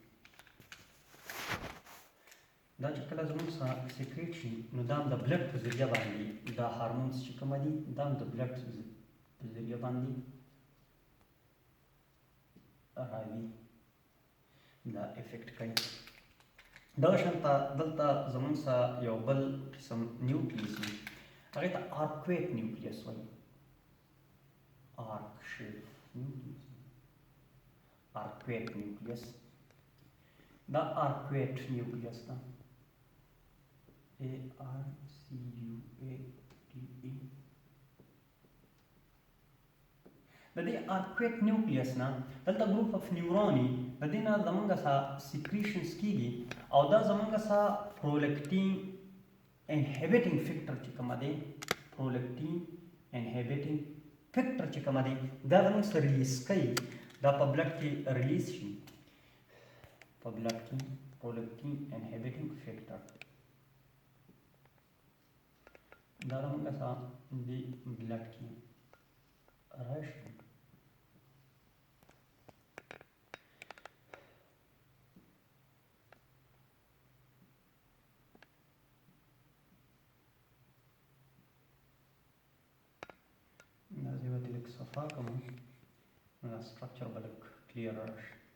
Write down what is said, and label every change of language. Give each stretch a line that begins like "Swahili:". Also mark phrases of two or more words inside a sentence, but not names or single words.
Pashto: دا چې کله زمونږ سره سیکریټ شي نو دا د بلډ په ذریعہ باندې دا هارمونز چې کوم دي دا د بلډ په ذریعہ باندې راځي دا افیکټ کوي. دا شانته دلته زمونږ سره یو بل قسم نیوکلیس دی هغې ته
English: arcuate nucleus
Pashto: وایي.
English: arcuate nucleus دا arcuate nucleus ده ARCUATE.
Pashto: د دې
English: arcuate nucleus
Pashto: نه دلته
English: group of neuron
Pashto: د دې نه زمونږ سره secretions کیږي او دا زمونږ سره
English: prolactin inhibiting factor
Pashto: چې کوم دی
English: prolactin inhibiting factor
Pashto: چې کوم دی دا زمونږ سره ریلیز کوي. دا په بلډ کې ریلیز شي په بلډ کې
English: prolactin inhibiting factor
Pashto: دا زمونږ سره د بلډ کې راشي. دا زه به لږ صفا کوم نو دا سټرکچر به لږ کلیر راشي.